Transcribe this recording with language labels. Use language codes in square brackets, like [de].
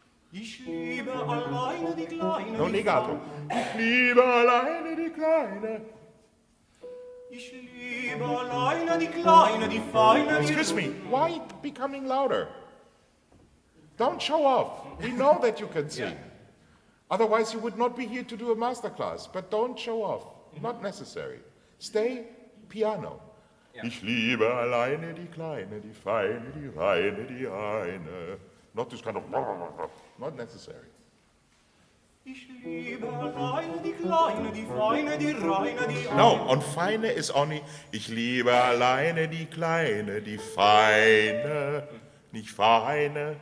[de] Ich liebe alleine die Kleine. [en] No legato. [de] Ich liebe alleine die Kleine. Ich liebe alleine die Kleine, die Feine, die... [en] Excuse me, why becoming louder? Don't show off. We know that you can sing. Otherwise you would not be here to do a masterclass. But don't show off. Not necessary. Stay piano. Yeah. [de] Ich liebe alleine die Kleine, die Feine, die Reine, die eine. [en] Not this kind of... Not necessary. [de] Ich liebe alleine die Kleine, die Feine, die Reine, die [en] No, on Feine is only, [de] ich liebe alleine die Kleine, die Feine, nicht Feine.